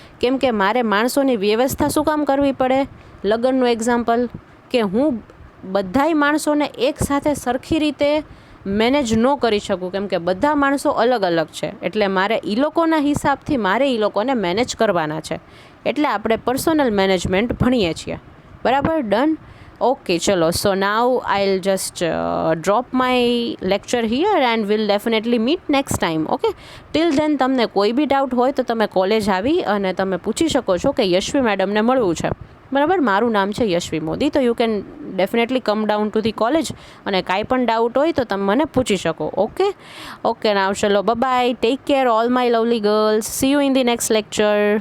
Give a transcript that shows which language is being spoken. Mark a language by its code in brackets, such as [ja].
[gu] કેમ કે મારે માણસોની વ્યવસ્થા શું કામ કરવી પડે? લગ્નનું એક્ઝામ્પલ, કે હું બધાય માણસોને એકસાથે સરખી રીતે મેનેજ ન કરી શકું, કેમ કે બધા માણસો અલગ અલગ છે. એટલે મારે એ લોકોના હિસાબથી મારે એ લોકોને મેનેજ કરવાના છે. એટલે આપણે પર્સોનલ મેનેજમેન્ટ ભણીએ છીએ, બરાબર? [en] Done. Okay, chalo. So now I'll just drop my lecture here and we'll definitely meet next time. Okay? Till then [gu] તમને કોઈ બી ડાઉટ હોય તો તમે કોલેજ આવી અને તમે પૂછી શકો છો કે યશ્વી મેડમને મળવું છે, બરાબર? મારું નામ છે યશ્વી મોદી. તો [en] you can definitely come down to the college [gu] અને કાંઈ પણ ડાઉટ હોય તો તમે મને પૂછી શકો. [en] Okay, now ચલો, bye, take care all my lovely girls. See you in the next lecture.